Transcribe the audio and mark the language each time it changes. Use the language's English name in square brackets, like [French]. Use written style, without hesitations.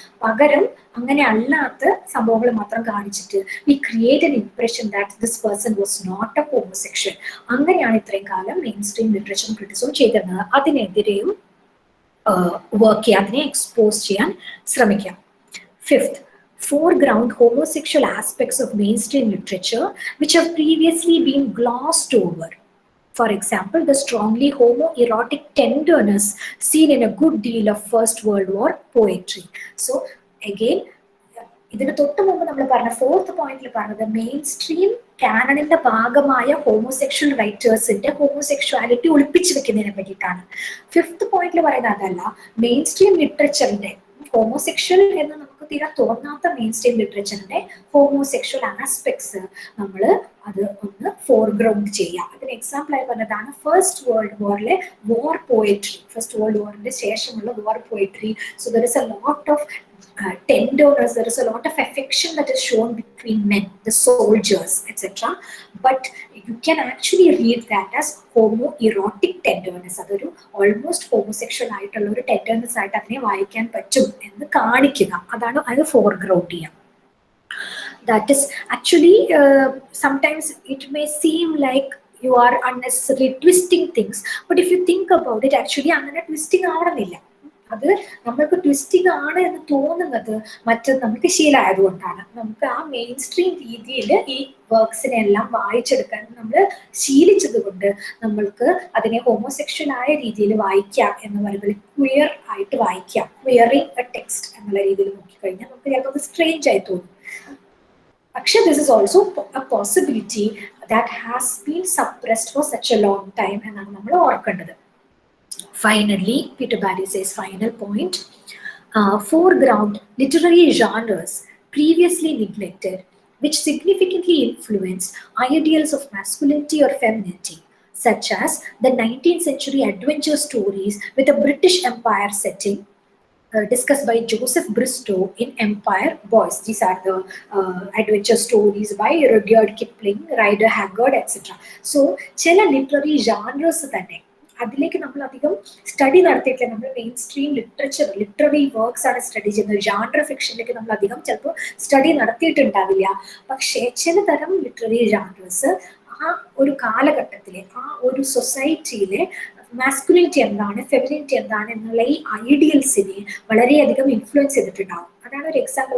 [Malayalam] പകരം അങ്ങനെ അല്ലാത്ത സംഭവങ്ങൾ മാത്രം കാണിച്ചിട്ട് [English] We create an impression that this person was not a homosexual. [Malayalam] അങ്ങനെയാണ് ഇത്രയും കാലം മെയിൻ സ്ട്രീം ലിറ്ററേച്ചറും ക്രിറ്റിസിസവും ചെയ്തിരുന്നത്. അതിനെതിരെയും വർക്ക് ചെയ്യാൻ, അതിനെ എക്സ്പോസ് ചെയ്യാൻ ശ്രമിക്കാം. [English] 5th, foreground homosexual aspects of mainstream literature which have previously been glossed over. For example, the strongly homoerotic tenderness seen in a good deal of First World War poetry. [Malayalam] So again, ഇതിന് തൊട്ട് മുമ്പ് നമ്മൾ പറഞ്ഞ 4th പോയിന്റിൽ പറഞ്ഞത് main stream കാനണിന്റെ ഭാഗമായ homosexual റൈറ്റേഴ്സിന്റെ homosexuality ഒളിപ്പിച്ചു വെക്കുന്നതിനെ പറ്റിയിട്ടാണ്. 5th പോയിന്റിൽ പറയുന്നത് അതല്ല, മെയിൻ സ്ട്രീം ലിറ്ററേച്ചറിന്റെ ഹോമോസെക്ഷൽ എന്ന് നമുക്ക് തീരെ തോന്നാത്ത മെയിൻ സ്ട്രീം ലിറ്ററേച്ചറിന്റെ ഹോമോസെക്ഷൽ ആസ്പെക്ട്സ് നമ്മൾ അത് ഒന്ന് ഫോർഗ്രൗണ്ട് ചെയ്യുക. അതിന് എക്സാമ്പിൾ ആയി പറഞ്ഞതാണ് ഫസ്റ്റ് വേൾഡ് വാറിലെ വാർ പോയട്രി. ഫസ്റ്റ് വേൾഡ് വാറിന്റെ ശേഷമുള്ള വാർ poetry. [English] So there is a lot of tenderness, there is a lot of affection that is shown between men, the soldiers, etc. But you can actually read that as homoerotic tenderness. [Malayalam] അതൊരു almost homosexual ആയിട്ടുള്ള ഒരു tenderness ആയിട്ട് അതിനെ വായിക്കാൻ പറ്റും എന്ന് കാണിക്കുക. അതാണ് അത് ഫോർഗ്രൗണ്ട് ചെയ്യാം. [English] That is actually sometimes it may seem like you are unnecessarily twisting things, but if you think about it, actually [Malayalam] അങ്ങനെ ട്വിസ്റ്റിംഗ് ആവണമെന്നില്ല. അത് നമ്മൾക്ക് ട്വിസ്റ്റിംഗ് ആണ് എന്ന് തോന്നുന്നത് നമുക്ക് ശീലമായതുകൊണ്ടാണ്. നമുക്ക് ആ മെയിൻ സ്ട്രീം രീതിയിൽ ഈ വർക്ക്സിനെ എല്ലാം വായിച്ചെടുക്കാൻ നമ്മൾ ശീലിച്ചത് കൊണ്ട് നമ്മൾക്ക് അതിനെ ഹോമോസെക്ഷൽ ആയ രീതിയിൽ വായിക്കാം എന്ന് പറയുന്നത് ക്വിയർ ആയിട്ട് വായിക്കാം. ക്വിയറിംഗ് എ ടെക്സ്റ്റ് എന്നുള്ള രീതിയിൽ നോക്കിക്കഴിഞ്ഞാൽ നമുക്ക് ചിലപ്പോൾ അത് സ്ട്രേഞ്ച് ആയി തോന്നും. [English] പക്ഷെ this is also a possibility that has been suppressed for such a long time [Malayalam] എന്നാണ് നമ്മൾ ഓർക്കേണ്ടത്. [English] Finally, Peter Barry says final point, foreground literary genres previously neglected which significantly influenced ideals of masculinity or femininity, such as the 19th century adventure stories with a British Empire setting discussed by Joseph Bristow in Empire Boys. These are the adventure stories by Rudyard Kipling, Rider Haggard, etc. [Malayalam] So, ചില literary ജാനേഴ്സ് തന്നെ അതിലേക്ക് നമ്മൾ അധികം study നടത്തിയിട്ടില്ല. നമ്മൾ main stream literature, literary works ആണ് study ചെയ്യുന്നത്. Genre ഫിക്ഷനിലേക്ക് നമ്മൾ അധികം ചിലപ്പോൾ സ്റ്റഡി നടത്തിയിട്ടുണ്ടാവില്ല. പക്ഷേ ചിലതരം ലിറ്റററി ജാനേഴ്സ് ആ ഒരു കാലഘട്ടത്തിലെ ആ ഒരു സൊസൈറ്റിയിലെ മാസ്കുലിനിറ്റി എന്താണ്, ഫെമിനിറ്റി എന്താണ് എന്നുള്ള ഈ ഐഡിയൽസിനെ വളരെയധികം ഇൻഫ്ലുവൻസ് ചെയ്തിട്ടുണ്ടാവും. അതാണ് ഒരു എക്സാമ്പിൾ.